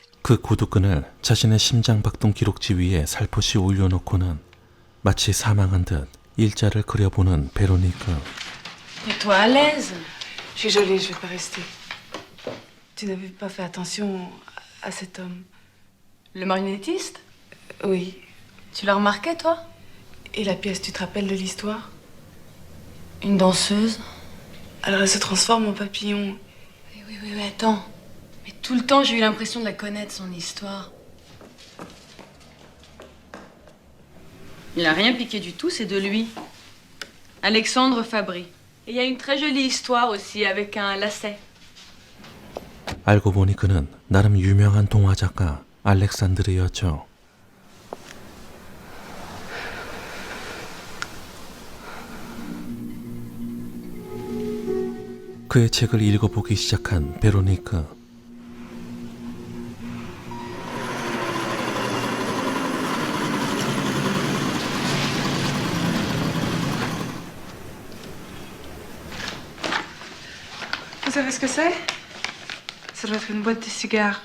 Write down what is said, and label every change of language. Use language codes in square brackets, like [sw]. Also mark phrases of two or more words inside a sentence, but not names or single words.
[ko] 그 구두끈을 자신의 심장 박동 기록지 위에 살포시 올려놓고는 마치 사망한 듯 일자를 그려보는 베로니카. [fr] Mets-toi à l'aise. Je suis jolie, je vais pas rester. Tu n'avais pas fait attention à cet homme. Le marionnettiste? Oui. Tu l'as remarqué, toi? Et la pièce, tu te rappelles de l'histoire? Une danseuse? Alors elle se transforme en papillon. Oui, attends. Mais tout le temps, j'ai eu l'impression de la connaître, son histoire. Il a rien piqué du tout, c'est de lui. Alexandre Fabry. Et il y a une très jolie histoire aussi, avec un lacet. [ko] 알고 보니 그는 나름 유명한 동화 작가 알렉산드르였죠. 그의 책을 읽어보기 시작한 베로니카. [fr] Vous savez ce que c'est? Ça doit être une boîte de cigares.